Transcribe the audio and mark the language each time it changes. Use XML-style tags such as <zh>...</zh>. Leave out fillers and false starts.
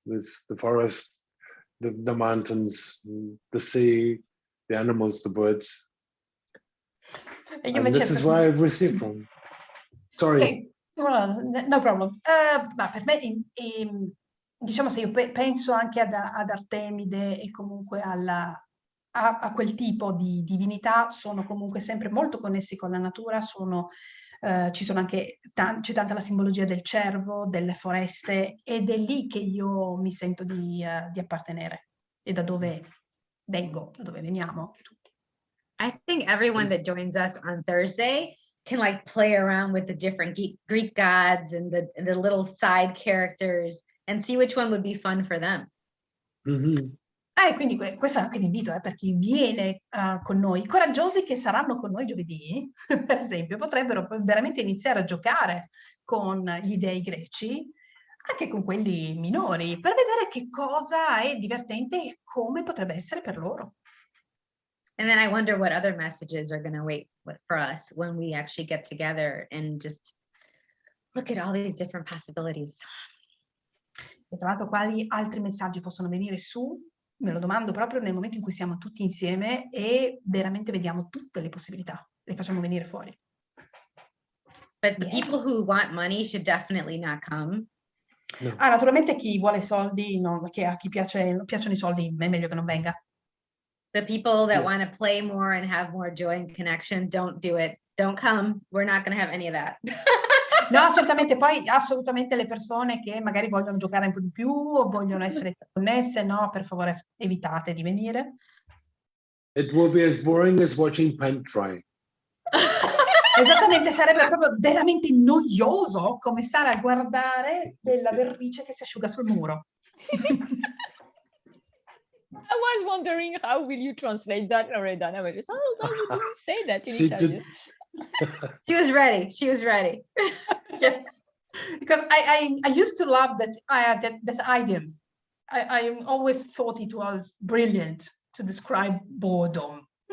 <en>It's the forest, the mountains, the sea, the animals, the birds.</en> <it>E io</it> <en>And</en> <it>invece</it> <en>this is where I receive from. Sorry. Okay. No problem.</en> <it>Ma per me, diciamo, se io penso anche ad Artemide e comunque a quel tipo di divinità, sono comunque sempre molto connessi con la natura, ci sono anche c'è tanta la simbologia del cervo, delle foreste, ed è lì che io mi sento di appartenere e da dove vengo, da dove veniamo anche tutti.</it> <en>I think everyone that joins us on Thursday can like play around with the different Greek gods and the little side characters and see which one would be fun for them. Mm-hmm.</en> <it>Quindi questo è anche l'invito per chi viene con noi. I coraggiosi che saranno con noi giovedì, per esempio, potrebbero veramente iniziare a giocare con gli dei greci, anche con quelli minori, per vedere che cosa è divertente e come potrebbe essere per loro.</it> <en>And then I wonder what other messages are going to wait for us when we actually get together and just look at all these different possibilities.</en> <it>E tra l'altro quali altri messaggi possono venire su? Me lo domando proprio nel momento in cui siamo tutti insieme e veramente vediamo tutte le possibilità, le facciamo venire fuori.</it> <en>But the people who want money should definitely not come. No.</en> <it>Naturalmente chi vuole soldi, che a chi piacciono i soldi, è meglio che non venga.</it> <en>The people that Yeah. want to play more and have more joy and connection, don't do it. Don't come. We're not going to have any of that.</en> <it>No, assolutamente. Poi assolutamente le persone che magari vogliono giocare un po' di più o vogliono essere connesse, no, per favore evitate di venire.</it> <en>It will be as boring as watching paint dry.</en> <it>Esattamente, sarebbe proprio veramente noioso come stare a guardare della vernice che si asciuga sul muro.</it> <en>I was wondering how will you translate that, Loredana? I was just, oh, God, we didn't say that in She Italian. She was ready. She was ready. Yes, because I used to love that idiom. I always thought it was brilliant to describe boredom.</en>